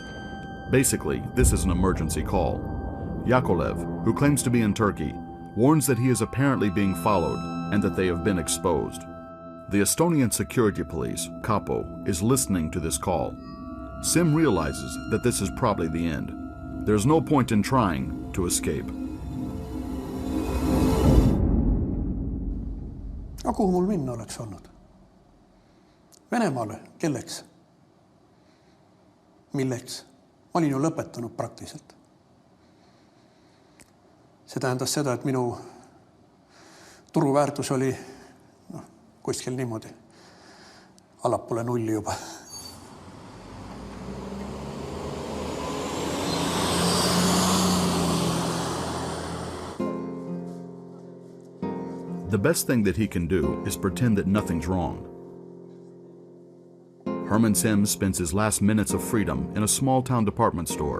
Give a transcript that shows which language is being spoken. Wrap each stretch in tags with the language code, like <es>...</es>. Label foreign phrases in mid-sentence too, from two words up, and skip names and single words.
<en>Basically, this is an emergency call. Yakolev, who claims to be in Turkey, warns that he is apparently being followed and that they have been exposed. The Estonian security police, Kapo, is listening to this call. Sim realizes that this is probably the end. There's no point in trying to escape.</en> <et>Aga kuhu mul minna oleks olnud? Venemaale, kelleks? Milleks? Ma olin ju lõpetanud praktiliselt. See tähendas seda, et minu turuväärtus oli kuskil niimoodi allapoole nulli juba.</et> <en>The best thing that he can do is pretend that nothing's wrong. Herman Sim spends his last minutes of freedom in a small-town department store.</en>